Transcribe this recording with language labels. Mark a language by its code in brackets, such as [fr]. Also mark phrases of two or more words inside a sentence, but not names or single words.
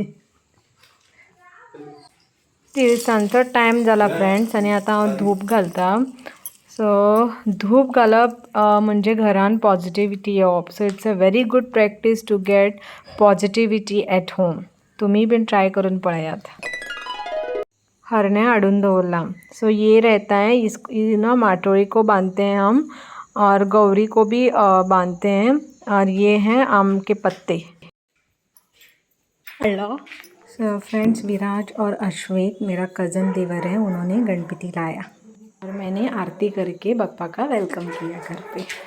[kok] तिळसांचो टायम जाला फ्रेंड्स आणि आता हांव धूप घालता. सो धूप घालप म्हणजे घरान पॉझिटिव्हिटी येवप. [en] so it's a very good practice to get positivity at home. [kok] तुम्ही भी ट्राई करून पळयात. हरने अडून दवरला. [hi] सो ये रहता है, इस ना माटोली को बांधते हैं हम और गौरी को भी बांधते हैं. और ये हैं आम के पत्ते. हेलो. सो फ्रेंड्स, विराज और अश्वेत मेरा कज़न देवर है, उन्होंने गणपति लाया और मैंने आरती करके बप्पा का वेलकम किया घर पे.